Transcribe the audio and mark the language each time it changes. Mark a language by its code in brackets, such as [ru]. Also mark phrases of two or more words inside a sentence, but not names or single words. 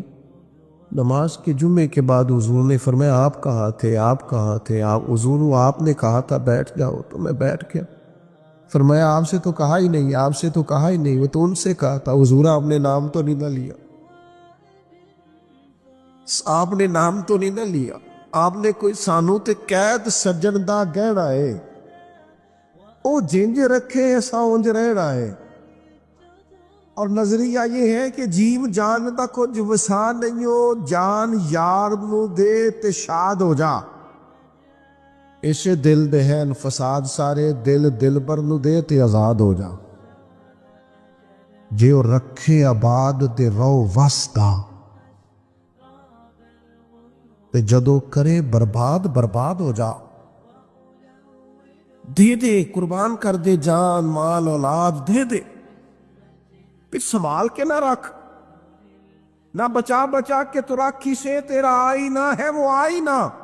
[ur] نماز کے جمعے کے بعد حضور نے فرمایا آپ کہاں تھے، آپ کہاں تھے؟ آپ حضور آپ نے کہا تھا بیٹھ جاؤ تو میں بیٹھ گیا. فرمایا آپ سے تو کہا ہی نہیں، آپ سے تو کہا ہی نہیں، وہ تو ان سے کہا تھا. حضور آپ نے نام تو نہیں نہ لیا، آپ نے نام تو نہیں نہ لیا، آپ نے کوئی [pa] سانو تے قید سجن دا گہنا ہے، او جنج رکھے ایسا اونج رہنا ہے. [ur] اور نظریہ یہ ہے کہ [pa] جیو جان دا کچھ وسا نہیں ہو، جان یار نو دے تے شاد ہو جا. اسے دل دے ہیں فساد سارے، دل دل پر نو دے تے آزاد ہو جا. جے او رکھے آباد تے رو وسدا، تے جدو کرے برباد برباد ہو جا. [ur] دے دے قربان کر دے جان مال اولاد دے دے، پھر سنبھال کے نہ رکھ، نہ بچا بچا کے تو رکھی سے تیرا آئینہ ہے وہ آئینہ.